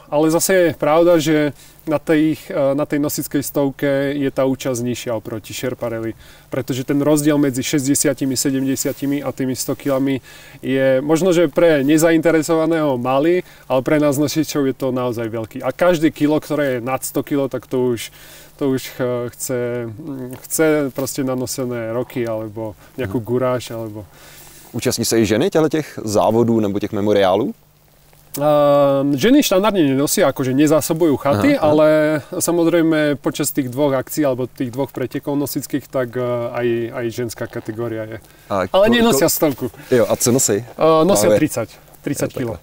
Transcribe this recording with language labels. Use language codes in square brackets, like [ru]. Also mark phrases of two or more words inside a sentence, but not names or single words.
[sk] Ale zase je pravda, že na tej nosickej stovke je tá účasť nižšia oproti Sherpa Rally, pretože ten rozdiel medzi 60, 70 a tými 100 kg je možno, že pre nezainteresovaného malý, ale pre nás nosičov je to naozaj veľký. A každé kilo, ktoré je nad 100 kg, tak to už chce proste nanosené roky alebo nejakú guráž alebo... [cs] Účastní se i ženy těch závodů nebo těch memoriálů? [sk] Ženy štandardne nenosia, akože nezásobujú chaty, ale samozrejme počas tých dvoch akcií alebo tých dvoch pretekov nosických, tak aj ženská kategória je. Ale nenosia stovku. [cs] Jo, a co nosí? [sk] Nosia 30 kg.